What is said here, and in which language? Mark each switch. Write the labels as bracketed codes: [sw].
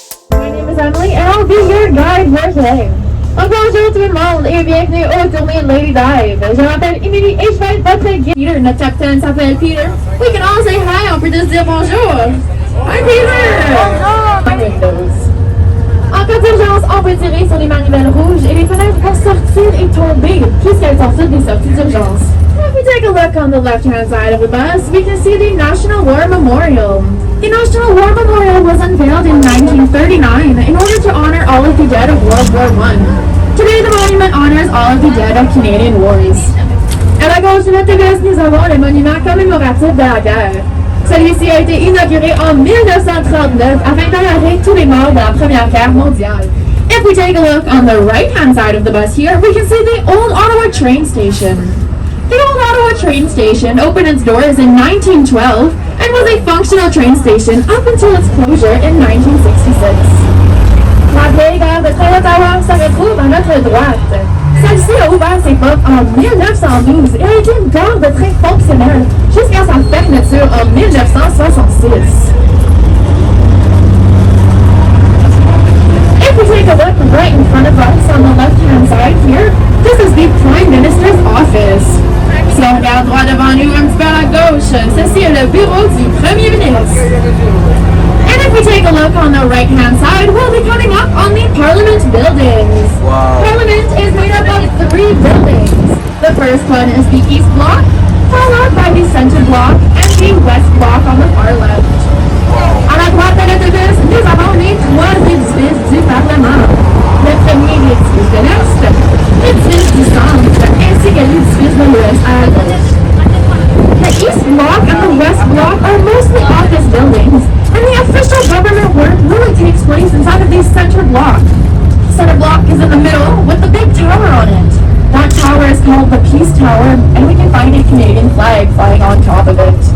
[en] My name is Emily and I'll be your guide for today. [fr] Bonjour tout le monde et bienvenue aux tournées Lady Dive. Je m'appelle Emily et je vais être votre guide. Peter, notre capitaine s'appelle Peter. [en] We can all say hi, [fr] on peut juste dire bonjour. [en] Hi Peter! [fr] Bonjour! [en] Windows. [fr] En cas d'urgence, on peut tirer sur les manivelles rouges et les fenêtres vont sortir et tomber puisqu'elles sont toutes des sorties d'urgence. [en] If we take a look on the left-hand side of the bus, we can see the National War Memorial. The National War Memorial was unveiled in 1939 in order to honor all of the dead of World War I. Today, the monument honors all of the dead of Canadian wars. [fr] À la gauche de notre bus, nous avons le monument commémoratif de la guerre. Celui-ci a été inauguré en 1939 afin d'honorer tous les morts de la Première Guerre mondiale. [en] If we take a look on the right-hand side of the bus here, we can see the old Ottawa train station. The old Ottawa train station opened its doors in 1912 and was a functional train station up until its closure in 1966. [fr] La vieille gare de train d'Ottawa se retrouve à notre droite. Celle-ci a ouvert ses portes en 1912 et a été une gare de train fonctionnelle jusqu'à sa fermeture en 1966. [en] If we take a look right in front of us on the left-hand side here, this is the Prime Minister's office. [fr] Si on regarde droit devant nous un petit peu à la gauche, ceci est le bureau du Premier ministre. [en] And if we take a look on the right-hand side, we'll be coming up on the Parliament buildings. Wow. Parliament is made up of 3 buildings. The first one is the East Block, followed by the Centre Block and the West Block on the far left. [fr] À la droite de l'autobus, nous avons les 3 édifices du Parlement. Le premier, l'édifice de l'Est, l'édifice du Centre, ainsi que l'édifice de l'Ouest à la gauche. [en] The East Block and the West Block are mostly office buildings, and the official government work really takes place inside of the Centre Block. Centre Block is in the middle with the big tower on it. That tower is called the Peace Tower, and we can find a Canadian flag flying on top of it.